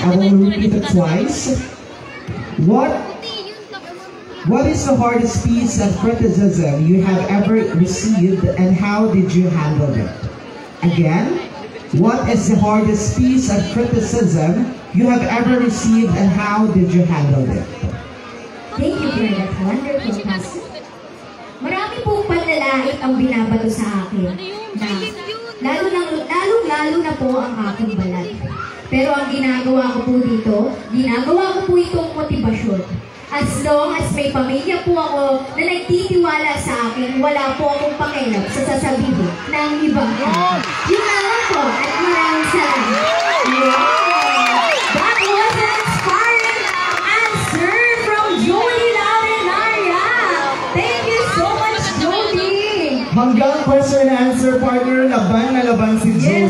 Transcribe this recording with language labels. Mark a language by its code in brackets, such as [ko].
[en] I will repeat it twice. What is the hardest piece of criticism you have ever received and how did you handle it? Again, what is the hardest piece of criticism you have ever received and how did you handle it? Thank you for that wonderful question. [tl] Marami pong panlalait ang binabato sa akin na lalo na po ang aking balat. Pero ang ginagawa ko po dito, ginagawa ko po itong motibasyon. [en] As long as [tl] may pamilya po ako na nagtitiwala sa akin, wala po akong pakialam sa sasabihin ng ibang tao. Yun na lang po at maraming salamat. [en] That was an inspiring answer from Jody Laurenaria. Thank you so much, Jody. [tl] Hanggang question and answer partner, laban na laban si Jody.